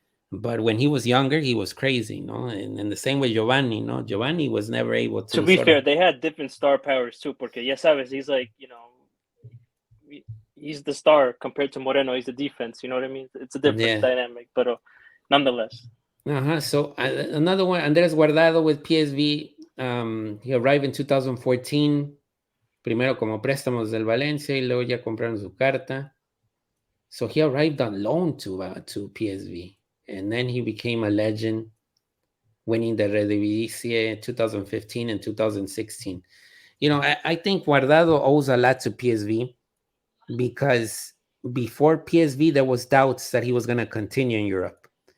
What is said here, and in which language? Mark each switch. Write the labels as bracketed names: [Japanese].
[English] But when he was younger, he was crazy, no? And the same with Giovanni, no? Giovanni was never able to to be sort fair, of. they had different star powers too. [Spanish] Porque ya sabes, [English] he's like, he's the star compared to Moreno. He's the defense. You know what I mean? It's a different Yeah. dynamic, but nonetheless. So another one, Andrés Guardado with PSV. He arrived in 2014, [Spanish] primero como préstamos del Valencia y luego ya compraron su carta. [English] So he arrived on loan to PSV, and then he became a legend, winning the Eredivisie 2015 and 2016. I think Guardado owes a lot to PSV because before PSV, there was doubts that he was going to continue in Europe.